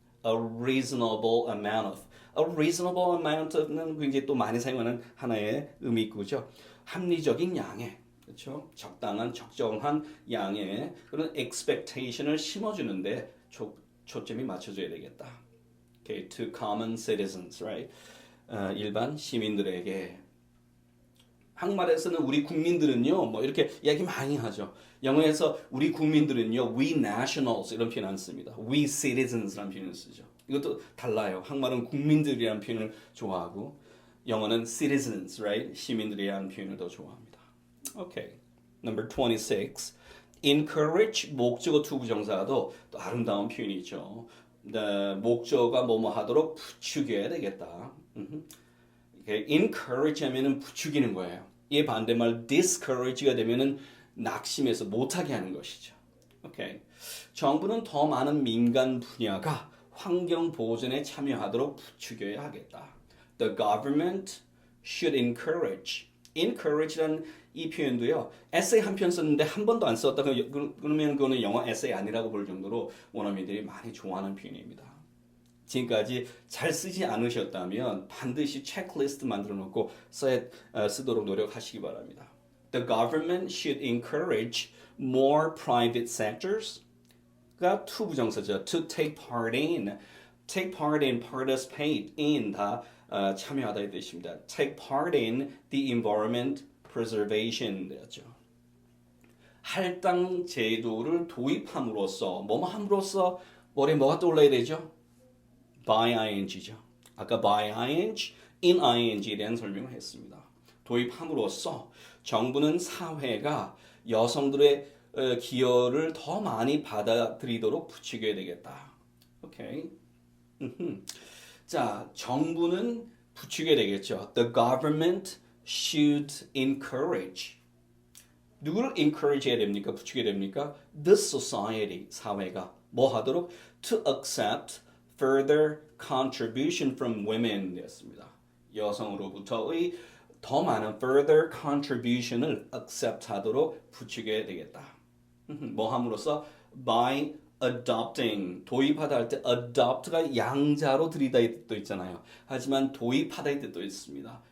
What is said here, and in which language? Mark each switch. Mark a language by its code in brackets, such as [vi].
[en] A reasonable amount of. A reasonable amount of는 [ko] 굉장히 또 많이 사용하는 하나의 의미구죠. 합리적인 양의, 그렇죠? 적당한, 적정한 양의 그런 expectation을 심어주는데 초점이 맞춰져야 되겠다. [en] Okay, to common citizens, right? [ko] 일반 시민들에게. 한국말에서는 우리 국민들은요, 뭐 이렇게 이야기 많이 하죠. 영어에서 우리 국민들은요, we nationals 이런 표현 안 씁니다. we citizens라는 표현을 쓰죠. 이것도 달라요. 한국말은 국민들이라는 표현을 좋아하고 영어는 citizens, right? 시민들이라는 표현을 더 좋아합니다. [en] Okay, number 26. [ko] encourage 목적어 to 부정사도 또 아름다운 표현이죠. 목적어가 뭐뭐 하도록 부추겨야 되겠다. encourage 하면은 부추기는 거예요. 이 반대말 discourage가 되면은 낙심해서 못하게 하는 것이죠. 오케이. 정부는 더 많은 민간 분야가 환경 보존에 참여하도록 부추겨야 하겠다. [en] The government should encourage. [ko] encourage라는 이 표현도요. 에세이 한 편 썼는데 한 번도 안 썼다. 그러면 그거는 영어 에세이 아니라고 볼 정도로 원어민들이 많이 좋아하는 표현입니다. 지금까지 잘 쓰지 않으셨다면 반드시 체크리스트 만들어 놓고 쓰도록 노력하시기 바랍니다. [en] The government should encourage more private sectors가 to 부정사죠. To take part in, take part in, participate in [ko] 다 참여하다의 뜻입니다. [en] Take part in the environment preservation [ko] 되었죠. 할당 제도를 도입함으로써 뭐뭐 함으로써 머리에 뭐가 떠올라야 되죠? [en] by ing죠. [ko] 아까 by ing, in ing에 대한 설명을 했습니다. 도입함으로써 정부는 사회가 여성들의 기여를 더 많이 받아들이도록 부추겨야 되겠다. 오케이. 자, 정부는 부추겨야 되겠죠. [en] The government should encourage. [ko] 누구를 encourage 해야 됩니까? 부추게 됩니까? [en] The society, [ko] 사회가 뭐 하도록? [en] To accept further contribution from women [ko] 되었습니다. 여성으로부터의 더 많은 further contribution을 accept 하도록 부추게 되겠다. 뭐 함으로써? [en] By adopting, [ko] 도입하다 할 때 adopt가 양자로 들이다 이 뜻도 있잖아요. 하지만 도입하다 이 뜻도 있습니다.